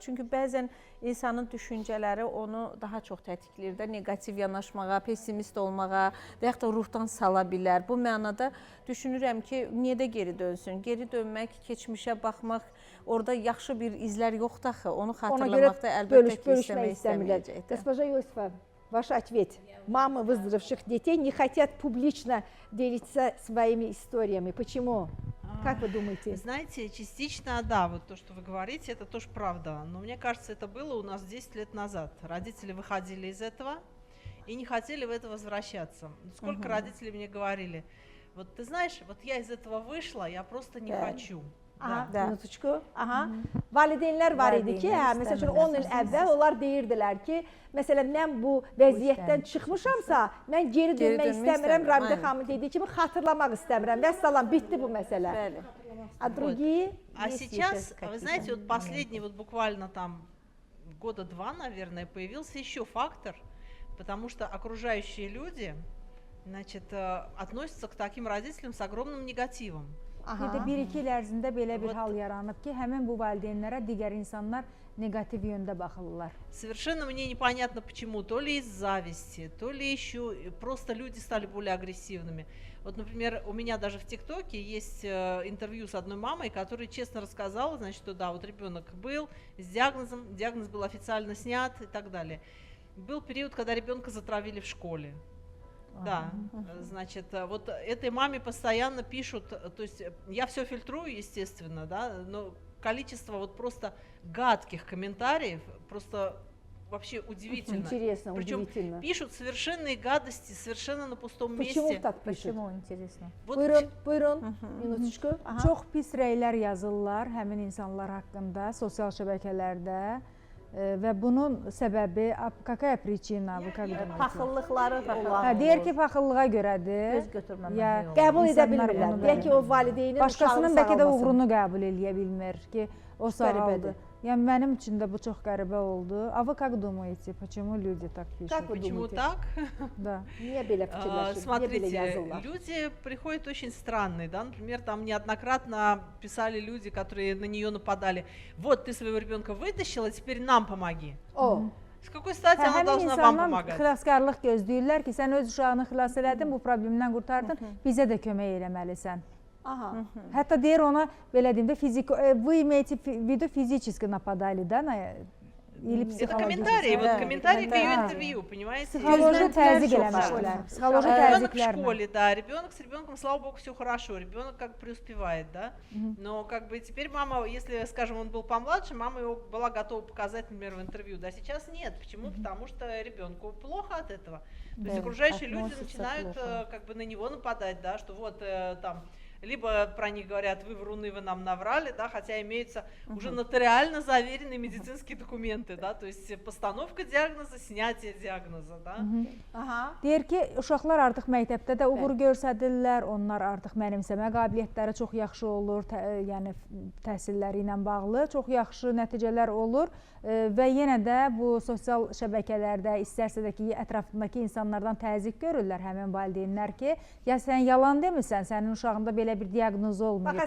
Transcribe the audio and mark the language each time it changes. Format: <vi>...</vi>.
<az>Çünki bəzən insanın düşüncələri onu daha çox tətikləyir də, negativ yanaşmağa, pessimist olmağa və yaxud da ruhdan sala bilər. Bu mənada düşünürəm ki, niyə də geri dönsün? Geri dönmək, keçmişə baxmaq, orada yaxşı bir izlər yoxdur axı. Onu xatırlamaqda əlbəttə ki, istəmək istəməyəcəkdir.</az> <ru>Госпожа Иосифа, ваш ответ. Мамы выздоровевших детей не хотят публично делиться своими историями. Почему? Как вы думаете? Знаете, частично, да, вот то, что вы говорите, это тоже правда. Но мне кажется, это было у нас 10 лет назад. Родители выходили из этого и не хотели в это возвращаться. Сколько родителей мне говорили, вот ты знаешь, вот я из этого вышла, я просто не хочу. Minutuşku.</ru> <az>Valideynlər var idi ki, məsəl üçün 10 il əvvəl onlar deyirdilər ki, məsələn, mən bu vəziyyətdən çıxmışamsa, mən geri dönmək istəmirəm. Rabidə xanımın dediyi kimi xatırlamaq istəmirəm. Vəssalam, bitdi bu məsələ.</az> <ru>А сейчас, вы знаете, вот последний, вот буквально там года 2, наверное, появился еще фактор, потому что окружающие люди, значит, относятся к таким родителям с огромным негативом.</ru> <az>Bir də 1-2 il ərzində belə bir hal yaranıb ki, həmin bu valideynlərə digər insanlar negativ yöndə baxırlar.</az> <ru>Совершенно мне непонятно почему, то ли из зависти, то ли еще просто люди стали более агрессивными. Вот, например, у меня даже в ТикТоке есть интервью с одной мамой, которая честно рассказала, значит, что да, вот ребенок был с диагнозом, диагноз был официально снят и так далее. Был период, когда ребенка затравили в школе. Да, значит, вот этой маме постоянно пишут, то есть я все фильтрую, естественно, да, но количество вот просто гадких комментариев просто вообще удивительно. Интересно, причем удивительно. Пишут совершенные гадости, совершенно на пустом месте. Почему так пишут? Почему, интересно? Вот</ru> <az>Buyurun, minutuşku. Çox pis rəylər yazırlar həmin insanlar haqqında sosial şəbəkələrdə. Və bunun səbəbi</az> <ru>какая причина?</ru> <az>Paxıllıqları olan. Deyir ki, paxıllığa görədir. Göz götürməmək. Qəbul edə bilmirlər. Deyək ki, o valideynin başqasının bəlkə də uğrunu qəbul eləyə bilmir ki, o sağaldı. Yəni mənim üçün də bu çox qəribə oldu.</az> <ru>А вы как думаете, почему люди так пишут? Почему так? Да.</ru> <az>Niyə belə fikirləşir?</az> <ru>Смотрите, люди приходят очень странные, да, например, там неоднократно писали люди, которые на нее нападали. Вот ты своего ребенка вытащила, теперь нам помоги. С какой стати она должна вам помогать?</ru> <az>Xilaskarlıq gözləyirlər ki, sən öz uşağını xilas elədin, bu problemdən qurtardın, bizə də kömək eləməlisən. Hətta deyir ona, belə deyim də, вы имеете в виду физически нападали, да, или психологически?</az> <ru>Это комментарии к ее интервью, понимаете?</ru> <az>Психология təzyiq eləmişlər.</az> <ru>Ребенок в школе, да, ребенок с ребенком, слава богу, все хорошо, ребенок как преуспевает, да, но как бы теперь мама, если, скажем, он был помладше, мама его была готова показать, например, в интервью, да, сейчас нет. Почему? Потому что ребенку плохо от этого. То есть окружающие люди начинают как бы на него нападать, да, что вот там... Либо про них говорят, вы вруны, вы нам наврали, да, хотя имеются уже нотариально заверенные медицинские документы, да, то есть постановка диагноза, снятие диагноза, да.</ru> <az>Deyir ki, uşaqlar artıq məktəbdə də uğur göstərirlər, onlar artıq mənimsəmə qabiliyyətləri çox yaxşı olur, yəni təhsilləri ilə bağlı çox yaxşı nəticələr olur və yenə də bu sosial şəbəkələrdə, istərsə də ki, ətrafındakı insanlardan təzyiq görürlər həmin valideynlər ki, ya sən yalan demirsən, sənin uşağında belə bir diaqnoz olmayıb.</az>